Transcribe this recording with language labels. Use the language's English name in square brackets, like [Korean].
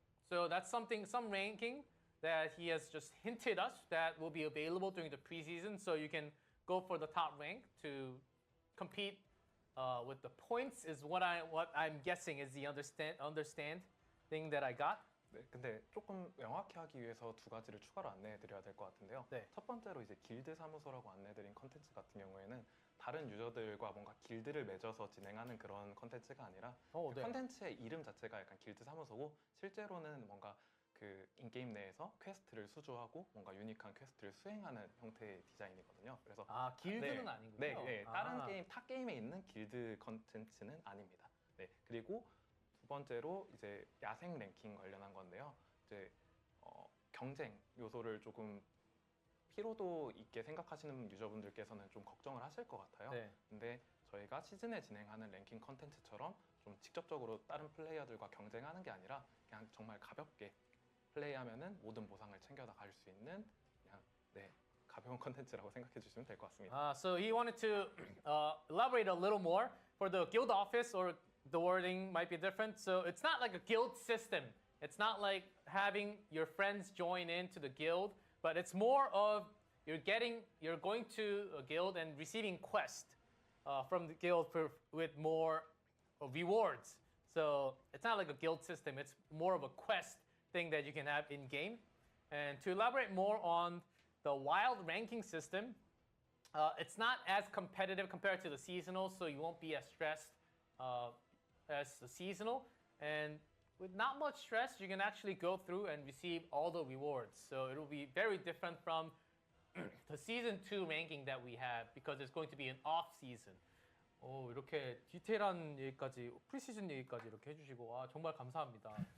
[English] So that's some ranking that he has just hinted us that will be available during the preseason, so you can go for the top rank to compete with the points is what I'm guessing is the understand thing that I got. [Korean] 네, 근데 조금 명확히 하기 위해서 두 가지를 추가로 안내해드려야 될 것 같은데요. 네. 첫 번째로 이제 길드 사무소라고 안내드린 컨텐츠 같은 경우에는 다른 유저들과 뭔가 길드를 맺어서 진행하는 그런 컨텐츠가 아니라 그 네. 컨텐츠의 이름 자체가 약간 길드 사무소고 실제로는 뭔가 그 인게임 내에서 퀘스트를 수주하고 뭔가 유니크한 퀘스트를 수행하는 형태의 디자인이거든요. 그래서 길드는 네, 아니군요. 네, 다른 게임, 타 게임에 있는 길드 컨텐츠는 아닙니다. 네, 그리고 두 번째로 이제 야생 랭킹 관련한 건데요. 이제 경쟁 요소를 조금 피로도 있게 생각하시는 유저분들께서는 좀 걱정을 하실 것 같아요. 네. 근데 저희가 시즌에 진행하는 랭킹 컨텐츠처럼 좀 직접적으로 다른 플레이어들과 경쟁하는 게 아니라 그냥 정말 가볍게 플레이하면은 모든 보상을 챙겨다 갈 수 있는 그냥 가벼운 컨텐츠라고 생각해 주시면 될 것 같습니다. [English] So he wanted to elaborate a little more for the guild office, or the wording might be different. So it's not like a guild system. It's not like having your friends join into the guild, but it's more of you're going to a guild and receiving quests from the guild with more rewards. So it's not like a guild system. It's more of a quest thing that you can have in game. And to elaborate more on the wild ranking system, it's not as competitive compared to the seasonal, so you won't be as stressed as the seasonal. And with not much stress, you can actually go through and receive all the rewards. So it will be very different from the season 2 ranking that we have, because it's going to be an off season. [Korean] 이렇게 디테일한 얘기까지, 프리시즌 얘기까지 이렇게 해주시고 정말 감사합니다.